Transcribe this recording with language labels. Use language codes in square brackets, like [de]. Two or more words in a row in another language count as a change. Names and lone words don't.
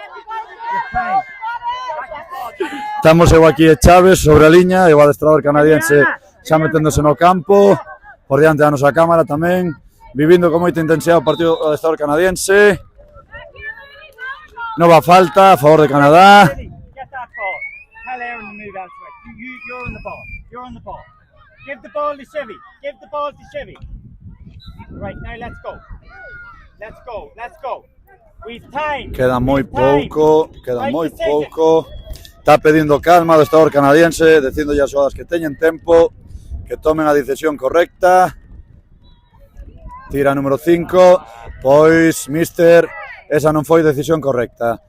[gl] Estamos eu aquí e Chaves sobre a liña, e o adestrador canadiense xa meténdose no campo, por diante da nosa cámara tamén, vivindo con moita intensidade o partido do adestrador canadiense. Nova falta a favor de Canadá. [en] Give the ball to Chevy. Give the ball to Chevy. Right, now let's go. Let's go. Let's go. We've time. [gl] Queda moi pouco, queda moi pouco. Está pedindo calma o adestrador canadiense, dicindo as xogadas que teñen tempo, que tomen a decisión correcta. Tira número 5, pois, mister, esa non foi decisión correcta.